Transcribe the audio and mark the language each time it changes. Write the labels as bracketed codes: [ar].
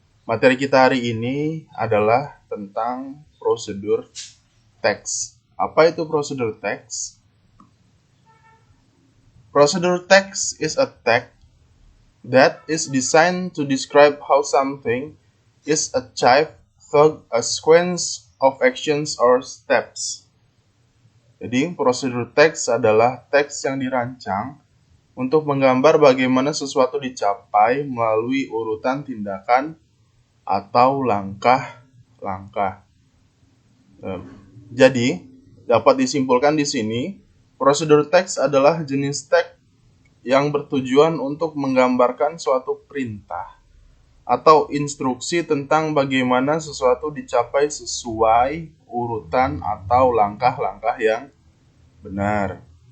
[id] Materi kita hari ini adalah tentang prosedur teks. Apa itu prosedur teks? [en] Prosedur text is a text that is designed to describe how something is achieved through a sequence of actions or steps. [id] Jadi, prosedur teks adalah teks yang dirancang untuk menggambar bagaimana sesuatu dicapai melalui urutan tindakan atau langkah-langkah. Jadi, dapat disimpulkan di sini, prosedur teks adalah jenis teks yang bertujuan untuk menggambarkan suatu perintah atau instruksi tentang bagaimana sesuatu dicapai sesuai urutan atau langkah-langkah yang benar.